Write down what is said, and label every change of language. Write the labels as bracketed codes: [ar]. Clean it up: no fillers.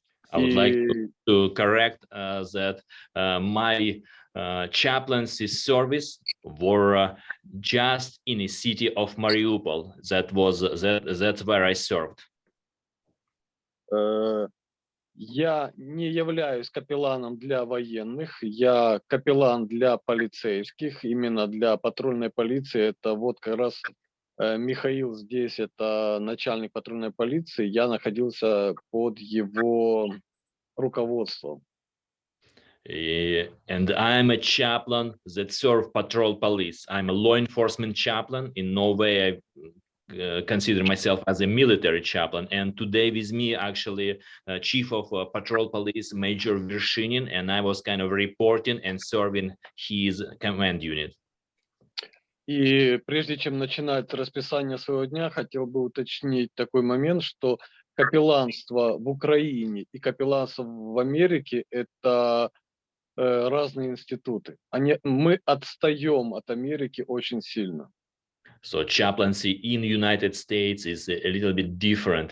[en] I would like to correct that my chaplaincy service were just in the city of Mariupol. That's where I served. [ru] Я не являюсь капелланом для военных, я капеллан для полицейских, именно для патрульной полиции. Это вот как раз Михаил здесь, это начальник патрульной полиции, я находился под его руководством. [en] And I'm a chaplain that serve patrol police. I'm a law enforcement chaplain. In no way I consider myself as a military chaplain. And today with me, actually, chief of patrol police, Major Vershinin, and I was kind of reporting and serving his command unit. [ru] И прежде чем начинать расписание своего дня, хотел бы уточнить такой момент, что капелланство в Украине и капелланство в Америке – это разные институты. Мы отстаем от Америки очень сильно. [en] So chaplaincy in the United States is a little bit different.